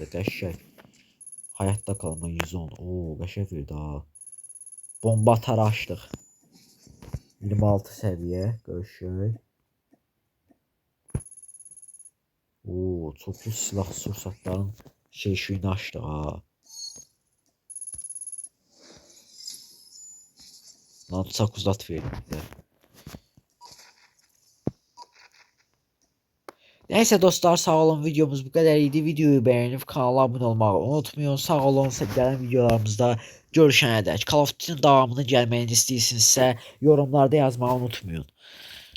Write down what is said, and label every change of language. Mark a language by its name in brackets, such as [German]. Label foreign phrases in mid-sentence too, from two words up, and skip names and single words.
[Azerbaijani] Qəşəng. Hayatta qalma 110. Oo, qəşəng verdi ha. Bomba atarı açdıq. 26 səviyyə. Görüşək. Oo, çoxlu silah sursatların şeyini açdıq ha. [Turkish] Lan çok uzat verdi. Neyse dostlar, sağ olun, videomuz bu kadar idi. Videoyu beğenip kanala abone olmayı unutmayın. Sağ olun, gelen videolarımızda görüşene dek. [Azerbaijani] Call of Duty'nin devamını gelməyini istəyirsinizsə yorumlarda yazmayı unutmayın.